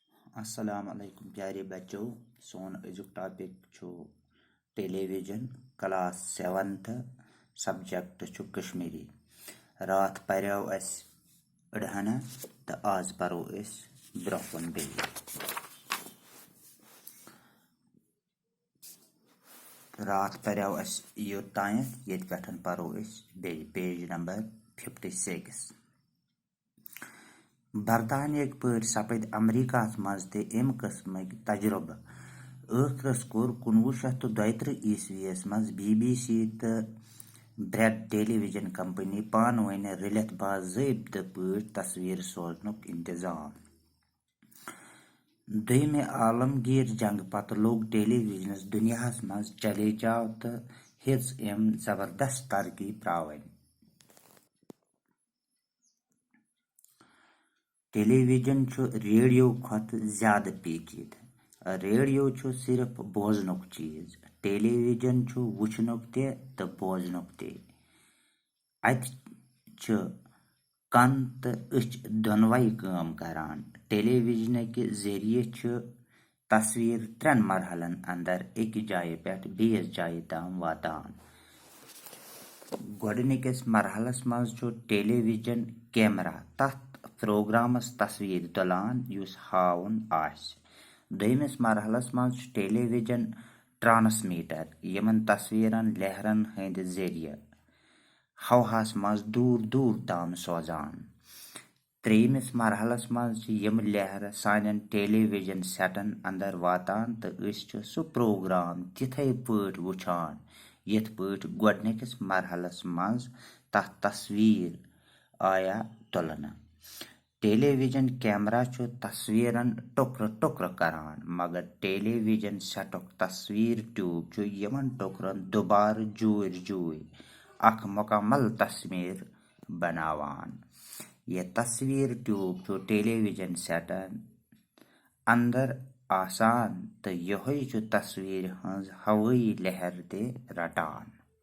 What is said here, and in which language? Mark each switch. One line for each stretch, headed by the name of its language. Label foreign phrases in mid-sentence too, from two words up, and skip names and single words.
Kashmiri: अस्सलाम वालेकुम प्यारे बच्चों। सोन अजुक टॉपिक छु टेलीविजन
English: class 7th
Kashmiri: सब्जेक्ट छु कश्मीरी। रात पर्यो अस अड़हना तो आज परो अस ब्रोकन बे। रात पर्यो अस योतान ये पे परो अस बे पेज नंबर 56। बरतानिया पे सपद अमरीका मज तम कस्म तजुर्बा। ٲखरस कोर 1932 ईस्वीस मज BBC तो ब्रेड टेलीविजन कंपनी पान वन रलित बाज़ाब्त पे तस्वीर सोजनुक इंतजाम। दोयमे आलमगीर जंग पत लोग टेलीविजनस दुनियाहस मज चले जाव तो हिज एम जबरदस्त तरक्की प्रावन। टेलीविजन छु रेडियो खत ज्यादा पेचीद। रेडियो छु सिर्फ बोजनुक चीज, टेलीविजन छु वुचनुक ते तो बोजनुक ते। अत छु कन तो अच दोनवई काम करान। टेलीविजन के जरिए छु तस्वीर 3 मरहलन अंदर एक जाय पे बेस जाय तम वातान। गोडनिकस मरहलस मज छु
English: television camera
Kashmiri: तथ प्रोग्रामस तस्वीर तुलान युस हावन आस। दोयमिस मरहलस मज
English: television transmitter
Kashmiri: यमन तस्वीरन लहरन हंद जरिए हवास मज दूर दूर तम सोजान। त्रेमिस मरहलस मज यम लहर सान टेलीविजन सेटन अंदर वातान तो सु प्रोग्राम तिथे पट वुचान यथ पट गोडनिकस मरहलस मज तथ तस्वीर आया तुलना।
English: television camera
Kashmiri: छु तस्वीरन टुकर टुकर करान, मगर टेलीविजन सेटुक तस्वीर ट्यूब छु यमन टुकरन दोबार जुर जुर अख मुकम्मल तस्वीर बनावान। ये तस्वीर ट्यूब छु टेलीविजन सेटन अंदर आसान तो यही छु तस्वीर हंज हवाई लहर ते रटान।